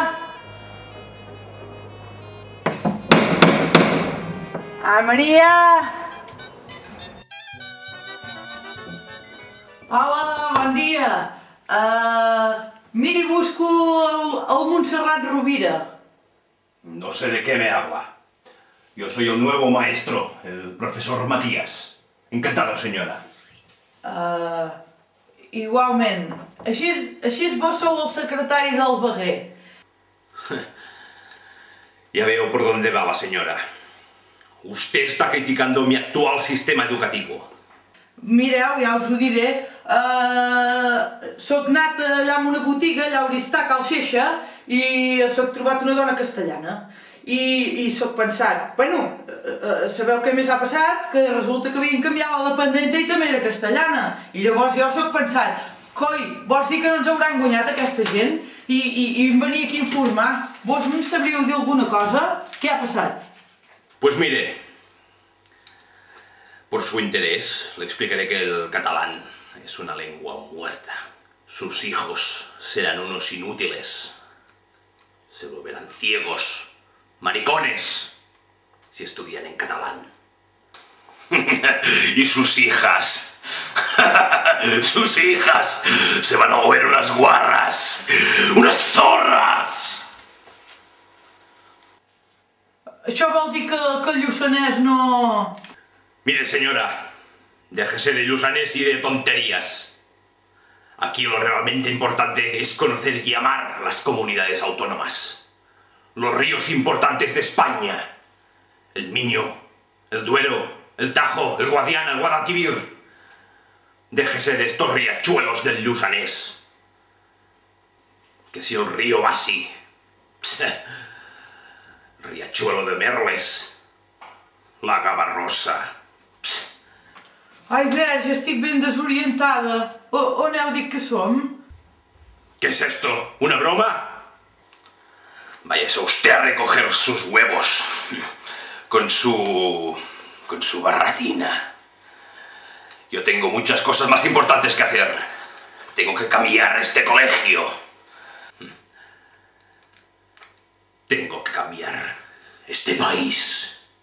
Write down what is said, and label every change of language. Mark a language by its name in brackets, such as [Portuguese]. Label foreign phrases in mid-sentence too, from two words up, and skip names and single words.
[Catalan] Ah, Maria! Hola, bon dia. Miri, busco el Montserrat Rovira. [Spanish] No sé de qué me habla. Yo soy el nuevo maestro, el profesor Matías. Encantado, señora. [Catalan] Igualment. Així vos sou el secretari del Veguer. [Spanish] Ya veo por dónde va la señora. Usted está criticando mi actual sistema educativo. [Catalan] Mireu, ja us ho diré. Soc anat allà en una botiga, allà a Oristà, Cal Xeixa, i soc trobat una dona castellana. I soc pensat, bueno, sabeu què més ha passat? Que resulta que havien canviat la dependenta i també era castellana. I llavors jo soc pensat, coi, vols dir que no ens hauran guanyat aquesta gent? I em venia aquí a informar. Vos em sabríeu dir alguna cosa? Què ha passat? [Spanish] Pues mire, por su interés le explicaré que el catalán es una lengua muerta. Sus hijos serán unos inútiles. Se volverán ciegos, maricones, si estudian en catalán. Y sus hijas, sus hijas se van a volver unas guarras, unas zorras. [Catalan] Això vol dir que el Lluçanès no... [Spanish] Mire, señora, déjese de Lluçanès y de tonterías. Aquí lo realmente importante es conocer y amar las comunidades autónomas. Los ríos importantes de España. El Miño, el Duero, el Tajo, el Guadiana, el Guadalquivir. Déjese de estos riachuelos del Lluçanès. Que si el río va así... Riachuelo de Merles. La Gavarrosa. [Catalan] Ai, verge, estic ben desorientada. On heu dit que som? [Spanish] ¿Qué es esto? ¿Una broma? Váyase usted a recoger sus huevos. Con su barratina. Yo tengo muchas cosas más importantes que hacer. Tengo que cambiar este colegio. Tengo que cambiar este país.